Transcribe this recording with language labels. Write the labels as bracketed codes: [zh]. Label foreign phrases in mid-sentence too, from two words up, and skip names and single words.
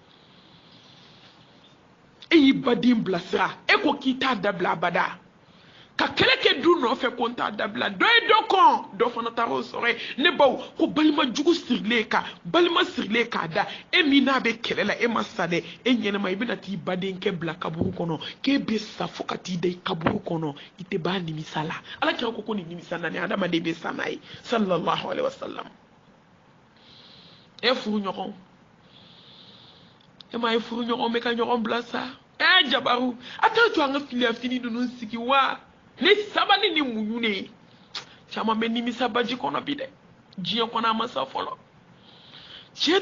[bm] e y'i baden bilasira e ko k'i t'a dabila abada ka kɛlɛ kɛ du nɔfɛ ko n t'a dabila dɔ ye dɔ kɔn dɔ fana taara o sɔrɔ ye ne baw ko balima jugu sirilen kan balima sirilen k'a da e min n'a bɛ kɛlɛ la e ma sa dɛ e ɲɛnama i bɛna t'i badenkɛ bila kaburu kɔnɔ k'e bɛ sa fo ka t'i da i kaburu kɔnɔ i tɛ b'a nimisa la ala kira ko nin nimisa na ni adamaden bɛ sa n'a ye [ar] صلى الله عليه وسلم [bm] e furu ɲɔgɔn e ma ye furu ɲɔgɔn bɛ ka ɲɔgɔn bila sa jabaru a t'a to an ka filiya fini ninnu sigi wa ni sabali ni muɲu ne caman bɛ nimisa baji kɔnɔ bi dɛ diɲɛ kɔnɔ a ma sa fɔlɔ cɛ